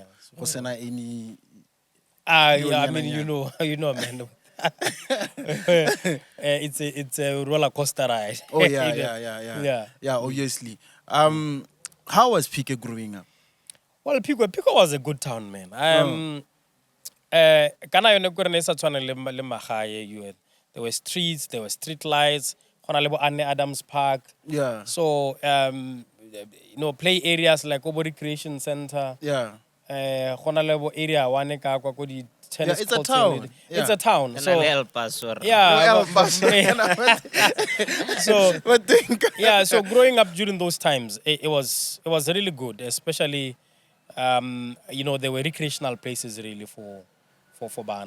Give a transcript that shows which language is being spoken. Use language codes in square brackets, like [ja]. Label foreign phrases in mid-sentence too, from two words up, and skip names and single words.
[en] Was there any? Yeah, I mean, you know, man. It's a roller coaster ride. Oh yeah. Yeah, obviously. How was Phikwe growing up? Well, Phikwe was a good town, man. [tn] Kana yone kore ne sa tshwana le magae, [en] there were streets, there were street lights. [tn] Gona le bo Anne Adams Park. [en] Yeah. So play areas like Obo Recreation Center. Yeah. [tn] Gona le bo [en] area one [tn] ka kwa ko di tennis [en] it's a courts town. and Yeah. It's a town. Can So I help us? Or? yeah. So But think. yeah, so growing up during those times, it was really good, especially there were recreational places really for Bana.